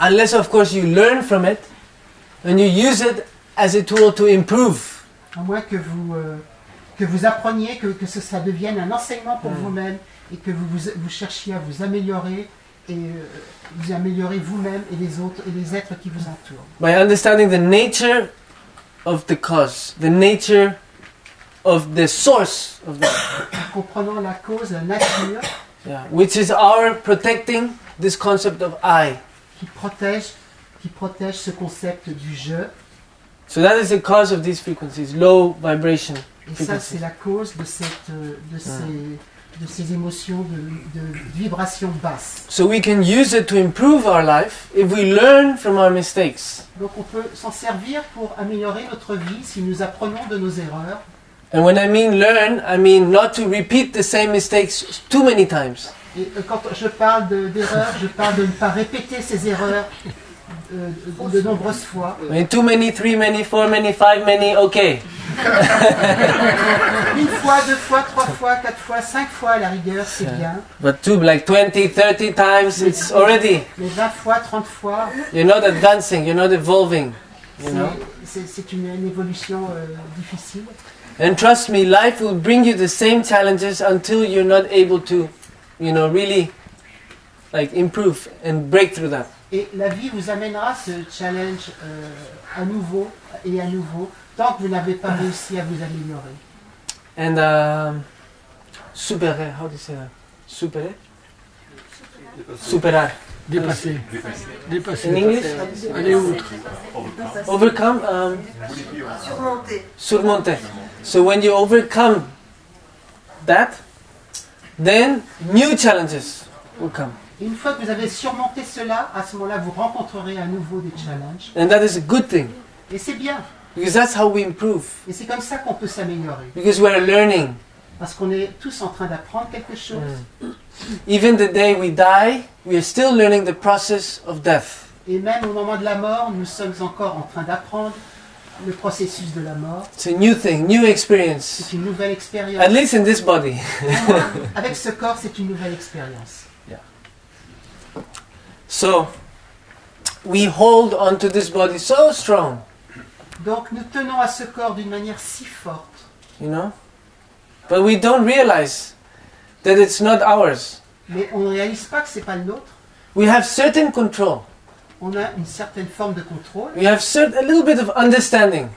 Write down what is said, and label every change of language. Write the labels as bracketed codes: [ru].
[en] Unless of course you learn from it and you use it as a tool to improve. [fr] À moins que vous appreniez, que ça devienne un enseignement pour vous-même et que vous cherchiez à vous améliorer et vous améliorez vous-même et les autres et les êtres qui vous entourent. [en] By understanding the nature of the cause, the nature of the source of that, [fr] En comprenant la cause, la nature [en] which is our protecting this concept of I. [fr] qui protège ce concept du je. [en] So that is the cause of these frequencies, low vibration. [fr] Et ça, c'est la cause de, de ces émotions de vibration basse. [en] So we can use it to improve our life if we learn from our mistakes. [fr] Donc on peut s'en servir pour améliorer notre vie si nous apprenons de nos erreurs. [en] And when I mean learn, I mean not to repeat the same mistakes too many times. [fr] Et quand je parle d'erreurs, je parle de ne pas répéter ces erreurs de nombreuses fois. [en] I mean, too many, 3 many, 4 many, 5 many, okay. [fr] Une fois, 2 fois, 3 fois, 4 fois, 5 fois à la rigueur, c'est bien. [en] But like 20, 30 times, it's already, [fr] Mais 20 fois, 30 fois, [en] you're not advancing, you're not evolving. You know? [fr] c'est une évolution difficile. [en] And trust me, life will bring you the same challenges until you're not able to, you know, really like improve and break through that. [fr] Et la vie vous amènera ce challenge à nouveau et à nouveau, tant que vous n'avez pas réussi à vous améliorer. [en] And superer, how do you say that? [es] Superer? Superar. [fr] Dépasser. Dépasser. [en] In English? [fr] Aller outre. [en] Overcome? [fr] Surmonter. Surmonter. [en] So when you overcome that, then new challenges will come. [fr] Et une fois que vous avez surmonté cela, à ce moment-là, vous rencontrerez à nouveau des challenges. [en] And that is a good thing. [fr] Et c'est bien. [en] Because that's how we improve. [fr] Et c'est comme ça qu'on peut s'améliorer. [en] Because we're learning. [fr] Parce qu'on est tous en train d'apprendre quelque chose. [en] Even the day we die, we are still learning the process of death. [fr] Et même au moment de la mort, nous sommes encore en train d'apprendre le processus de la mort. [en] It's a new thing, new experience. [fr] C'est une nouvelle expérience. [en] At least in this body. [fr] Avec ce corps, c'est une nouvelle expérience. [en] So, we hold on to this body so strong, [fr] Donc nous tenons à ce corps d'une manière si forte. [en] you know? But we don't realize that it's not ours. [fr] Mais on ne réalise pas que ce n'est pas le nôtre. [en] We have certain control. [fr] On a une certaine forme de contrôle. [en] We have a little bit of understanding.